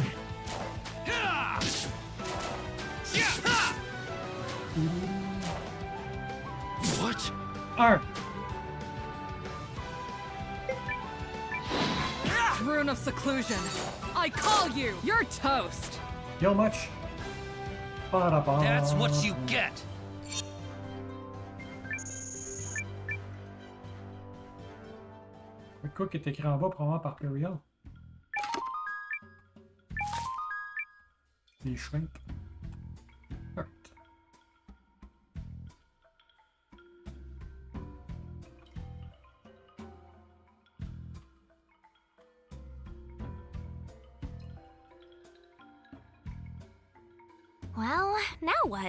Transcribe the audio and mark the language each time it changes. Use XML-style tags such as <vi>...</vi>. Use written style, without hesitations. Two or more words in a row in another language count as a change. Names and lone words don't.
<en>Yeah! What? Arr! Rune of Seclusion. I call you. You're toast. Kill much? Ba-da-ba. That's what you get.</en> <fr>Le cook est écrit en bas, probablement par Periel. Des shrink.</fr> <en>Hurt. Well, now what?</en>